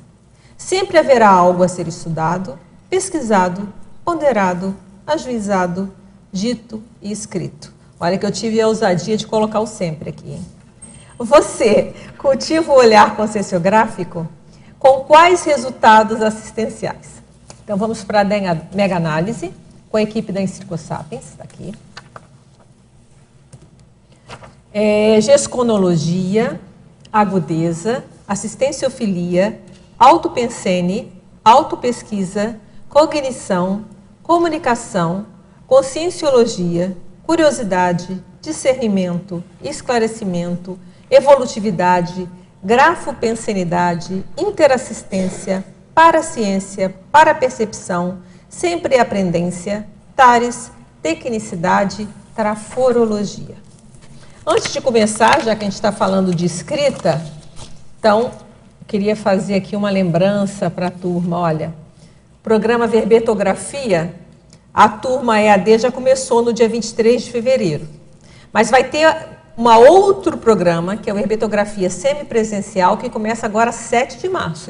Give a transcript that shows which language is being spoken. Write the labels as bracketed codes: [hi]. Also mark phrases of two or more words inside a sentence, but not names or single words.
[pt] Sempre haverá algo a ser estudado, pesquisado, ponderado, ajuizado, dito e escrito. Olha que eu tive a ousadia de colocar o sempre aqui, hein? Você cultiva o olhar conscienciográfico? Com quais resultados assistenciais? Então, vamos para a mega-análise com a equipe da Encirco Sapiens, está aqui. Gesconologia, agudeza, assistenciofilia, autopensene, autopesquisa, cognição, comunicação, conscienciologia, curiosidade, discernimento, esclarecimento, evolutividade, grafopensenidade, interassistência, paraciência, parapercepção, sempre aprendência, tares, tecnicidade, traforologia. Antes de começar, já que a gente está falando de escrita, então, queria fazer aqui uma lembrança para a turma. Olha, programa Verbetografia, a turma EAD já começou no dia 23 de fevereiro, mas vai ter outro programa, que é o Verbetografia Semipresencial, que começa agora 7 de março.